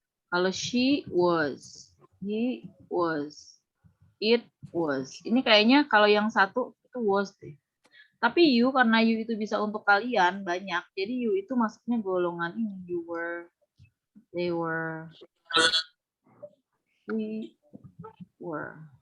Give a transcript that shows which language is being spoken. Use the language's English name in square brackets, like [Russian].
[Indonesian] Kalau [English] she was, he was, it was. [Indonesian] Ini kayaknya kalau yang satu itu was deh. Tapi you, karena you itu bisa untuk kalian banyak, jadi you itu masuknya golongan ini. [English] You were, they were, we were.